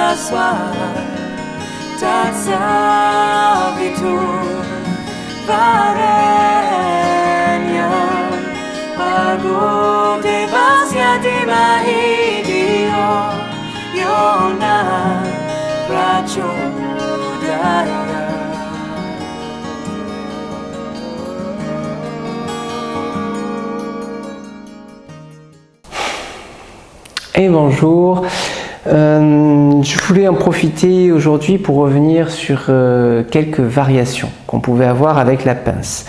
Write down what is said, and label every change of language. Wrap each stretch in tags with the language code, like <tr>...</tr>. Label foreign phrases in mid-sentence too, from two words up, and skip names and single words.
<sa>तत्सवितुर् वरेण्यं भर्गो देवस्य धीमहि धियो योन प्रचोदयाय.</sa> <fr>Et bonjour, je voulais en profiter aujourd'hui pour revenir sur quelques variations qu'on pouvait avoir avec la pince.</fr>